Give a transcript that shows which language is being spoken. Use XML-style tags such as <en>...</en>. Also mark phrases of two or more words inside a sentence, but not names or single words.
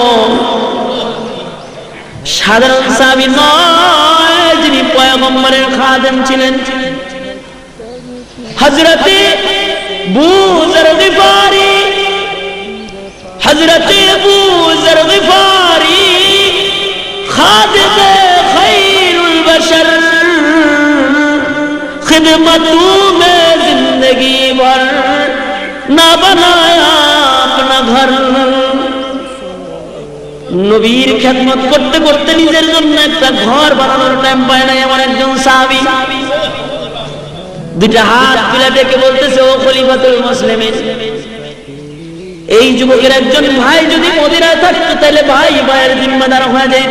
<bn>সাধারণ সাহাবী নয়, যিনি পয়গম্বরের খাদেম ছিলেন। হযরত আবু যার গিফারি, হযরত আবু যার গিফারি খাদেমে</bn> <ar>خير البشر,</ar> <hi>खिदमतू में जिंदगी भर ना बनाया अपना घर।</hi> <bn>নবীর খেদমত করতে করতে নিজের জন্য একটা ঘর বানানোর টাইম পায় না এমন একজন সাহাবী দুইটা হাত তুলে ডেকে বলতেছে, ও</bn> <ar>خليفة المسلمين,</ar> <bn>এই যুবকের একজন ভাই যদি মদিনায় থাকতো তাহলে ভাই ভাইয়ের জিম্মাদার হয়ে যেত।</bn>